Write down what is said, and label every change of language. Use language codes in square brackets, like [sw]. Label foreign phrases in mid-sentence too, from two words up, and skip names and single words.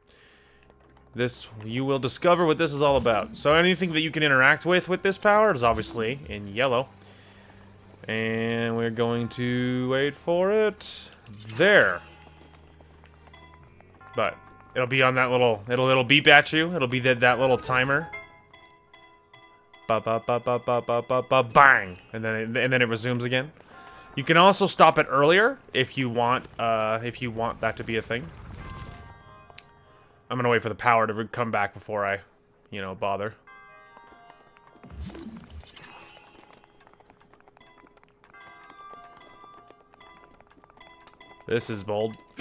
[en] This, you will discover what this is all about. So anything that you can interact with this power is obviously in yellow. And we're going to wait for it. There. But it'll be on that little, it'll beep at you. It'll be that little timer. Ba ba ba ba ba ba ba ba bang, and then it resumes again. You can also stop it earlier if you want that to be a thing. I'm gonna wait for the power to come back before I, you know, bother. This is bold.